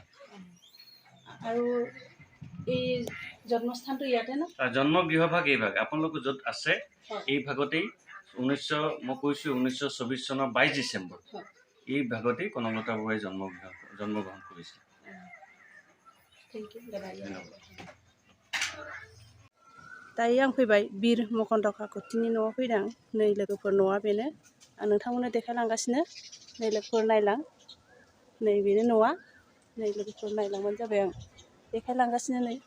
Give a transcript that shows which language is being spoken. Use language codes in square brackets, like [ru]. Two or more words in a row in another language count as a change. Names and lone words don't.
[as] আৰু এই জন্মস্থানটো ইয়াতে ন? জন্ম গৃহভাগ এই ভাগ আপোনালোক য'ত আছে এই ভাগতেই মই কৈছোঁ 1924 চনৰ 22 ডিচেম্বৰ এই ভাগতেই কনকলতা বৰুৱাই জন্মগ্ৰহণ কৰিছিল। [brx] दायो आं फैबाय बिर मकन्द काकतिनि न'आव फैदों। नै लोगोफोर न'आ बेनो, आं नोंथांमोननो देखायलांगासिनो। नै लोगोफोर नायलां, नै बेनो न'आ। नै लोगोफोर नायलांबानो जाबाय, आं देखायलांगासिनो।